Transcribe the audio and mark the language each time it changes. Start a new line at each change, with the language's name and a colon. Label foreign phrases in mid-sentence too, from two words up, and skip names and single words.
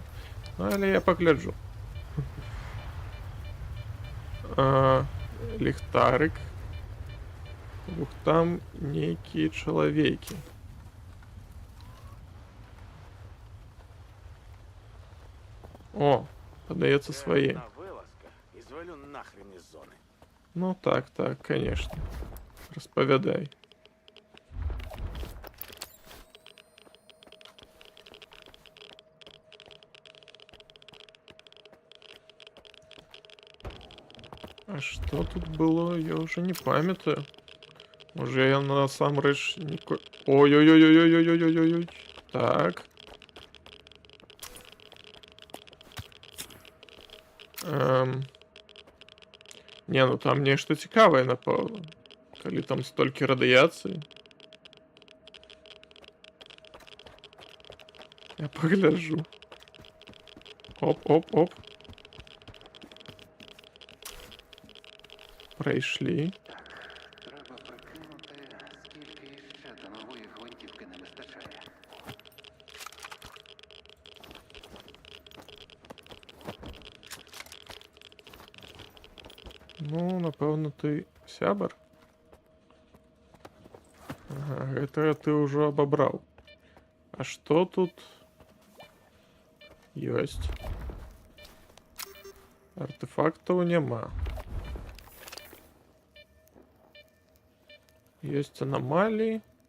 Belarusian: Але я пагляджу. ліхтарик. Ух, там нейкія чалавекі. О, падаецца свае.
Russian: Одна вылазка и звалю нахрен из зоны.
Belarusian: Ну так, так, конечно. Распавядай.
Russian: А что тут было, я уже не памятаю.
Belarusian: Може я насамрэч не... Ой-ой-ой-ой-ой-ой-ой-ой-ой. Так. Не, ну там нешта цікавае, напэўна. Калі там столькі радыяцыі. Я пагляджу. Оп-оп-оп. Прайшлі.
Ukrainian: Треба прикинути, скільки іще до нової гвинтівки не вистачає.
Belarusian: Ну, напэўна, ты сябар. Ага, гэта ты ўжо абабраў. А што тут ёсць? Артефактаў няма. Ёсць анамаліі.